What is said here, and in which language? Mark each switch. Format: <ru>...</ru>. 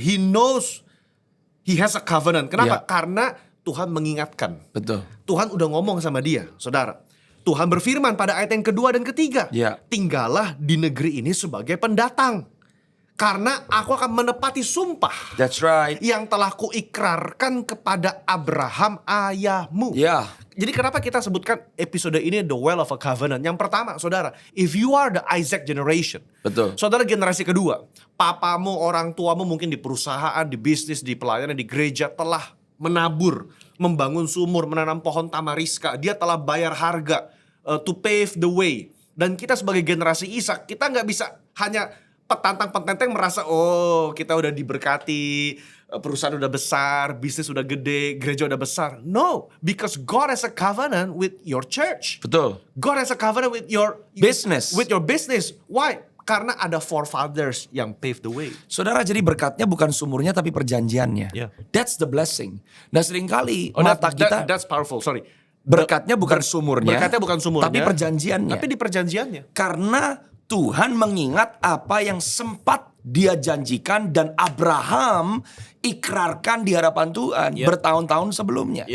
<en>He knows he has a covenant.</en> <id>Kenapa? Ya. Karena Tuhan mengingatkan. Betul. Tuhan udah ngomong sama dia, saudara. Tuhan berfirman pada ayat yang kedua dan ketiga. Ya. Tinggallah di negeri ini sebagai pendatang. Karena aku akan menepati sumpah</id> <en>That's right.</en> <id>yang telah kuikrarkan kepada Abraham ayahmu. Ya. Jadi kenapa kita sebutkan episode ini The Well of a Covenant? Yang pertama, saudara,</id> <en>if you are the Isaac generation.</en> <id>Betul. Saudara generasi kedua, papamu, orang tuamu mungkin di perusahaan, di bisnis, di pelayanan, di gereja telah menabur, membangun sumur, menanam pohon tamariska. Dia telah bayar harga</id> <en>to pave the way.</en> <id>Dan kita sebagai generasi Ishak, kita nggak bisa hanya petantang-petenteng merasa, oh kita udah diberkati, perusahaan udah besar, bisnis udah gede, gereja udah besar.</id> <en>No, because God has a covenant with your church.</en> <id>Betul.</id> <en>God has a covenant with your Business. With your business. Why?</en> <id>Karena ada</id> <en>forefathers yang pave the way.</en> <id>Saudara, jadi berkatnya bukan sumurnya tapi perjanjiannya.</id> <en>Yeah. That's the blessing.</en> <id>Nah seringkali mata kita</id> <en>That's powerful. Sorry.</en> <id>berkatnya bukan sumurnya. Berkatnya bukan sumurnya. Tapi perjanjiannya. Tapi di perjanjiannya. Karena Tuhan mengingat apa yang sempat Dia janjikan dan Abraham ikrarkan di hadapan Tuhan bertahun-tahun sebelumnya.</id>